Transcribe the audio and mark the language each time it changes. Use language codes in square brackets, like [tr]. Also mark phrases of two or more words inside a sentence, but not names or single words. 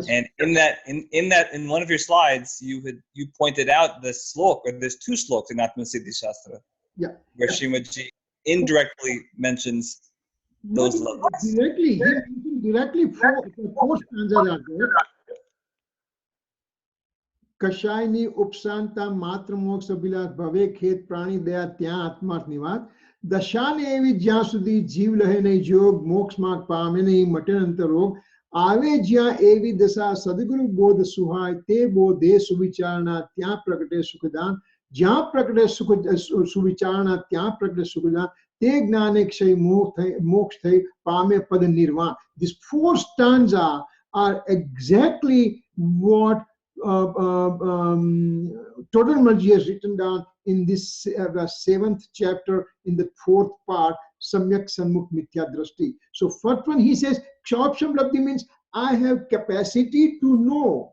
[en] And in one of your slides, you pointed out the slok, or there's 2 sloks in Atma Siddhi Shastra, where Srimati indirectly mentions those Labdhis. Directly 4 stanzas are there. [gu] કષાયની ઉપશાંતતા માત્ર મોક્ષ અભિલાષ ભવે ખેદ પ્રાણી દયા ત્યાં આત્માર્થ નિવાસ દશાને એવી જ્યાં સુધી જીવ લહે નહીં જોગ મોક્ષ માર્ગ પામે નહીં મટે અંતર રોગ આવે જ્યાં એવી દશા સદગુરુ બોધ સુહાય તે બોધે સુવિચારણા ત્યાં પ્રગટે સુખદાન જ્યાં પ્રગટે સુવિચારણા ત્યાં પ્રગટે સુખદાન તે જ્ઞાને ક્ષય મોક્ષ થઈ પામે પદ નિર્વાણ. [en] These 4 stanzas are exactly what Total Malji has written down in this 7th chapter in the 4th part, Samyak Sanmukh Mithya Drashti. So first one he says, Kshayapsham Labdhi means I have capacity to know.